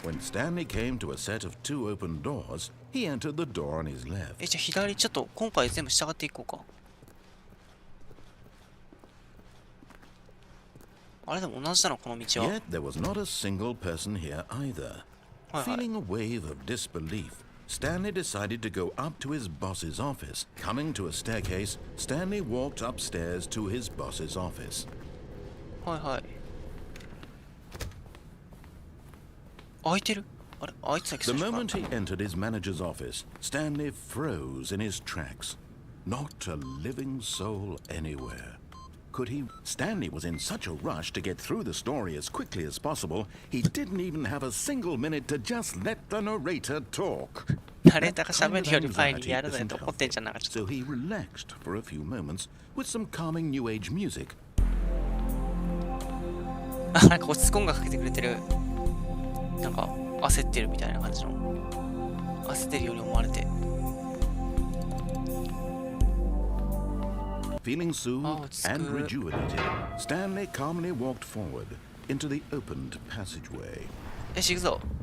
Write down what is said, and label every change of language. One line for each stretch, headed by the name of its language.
English: When Stanley came to a set of two open doors, he entered the door on his left.
Japanese: じゃあ左、ちょっと今回全部従っていこうか。あれでも同じだな、この道は。
English: Yet there was not a single person here either. Feeling a wave of disbelief, Stanley decided to go up to his boss's office. Coming to a staircase, Stanley walked upstairs to his boss's office.
Japanese: はいはい。開いてる？あれ、開いてたっけ？
English: The moment he entered his manager's office, Stanley froze in his tracks. Not a living soul anywhere. Could he? Stanley was in such a rush to get through the story as quickly as possible, he didn't even have a single minute to just let the narrator talk.
Japanese: ナレーターが喋るより前にやるのよと思ってんじゃん、なんかちょっ
English: So
Japanese: と。
English: he relaxed for a few moments with some calming new age music.
Japanese: あ、なんか落ち着く音楽かけてくれてる。なんか焦ってるみたいな感じの。焦ってるように思われて。
English: Feeling soothed and rejuvenated, Stanley calmly walked forward into the opened passageway.
Japanese: よし、行くぞ。